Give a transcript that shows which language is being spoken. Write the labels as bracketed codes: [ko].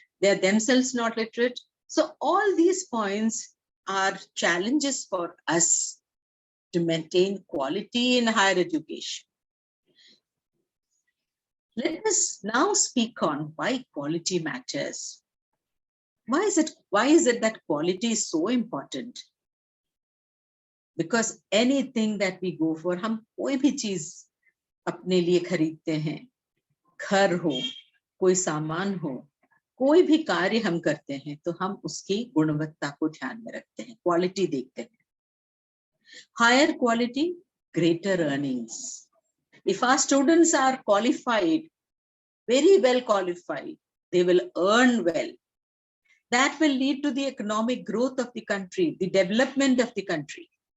[en] They are themselves not literate. So all these points are challenges for us to maintain quality in higher education. Let us now speak on why quality matters. Why is it that quality is so important? Because anything that we go for, [hi] हम कोई भी चीज अपने लिए खरीदते हैं, घर हो, कोई सामान हो, कोई भी कार्य हम करते हैं, तो हम उसकी गुणवत्ता को ध्यान में रखते हैं, क्वालिटी देखते हैं. [en] Higher quality, greater earnings. If our students are qualified, very well qualified, they will earn well. That will lead to the economic growth of the country, the development of the country.